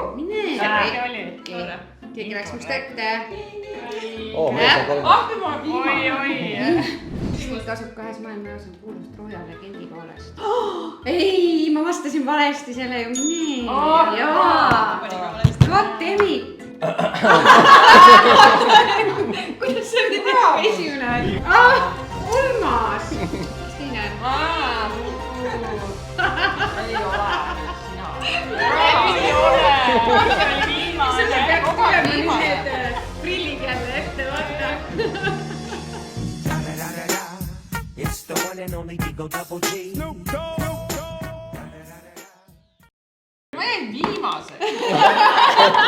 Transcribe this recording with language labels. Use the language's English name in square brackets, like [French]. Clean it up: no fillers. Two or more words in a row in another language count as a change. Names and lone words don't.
[Estonian] Mine! Keegi läks must ette. Oi. Silt asub kahes maailmajaos on kuulus Trooja legendi poolest. Ei, ma vastasin valesti selle ju. Mine! Jaa! [English] God damn it! [Estonian] Kuidas see nüüd esimene oli? Ulmas! Mis teine on? Ei ole. Ei ole. Selle peaks tulema need prillid jälle ette, vaata. [English] It's the one and only Digo Double G. [Estonian] Ma jäin viimase.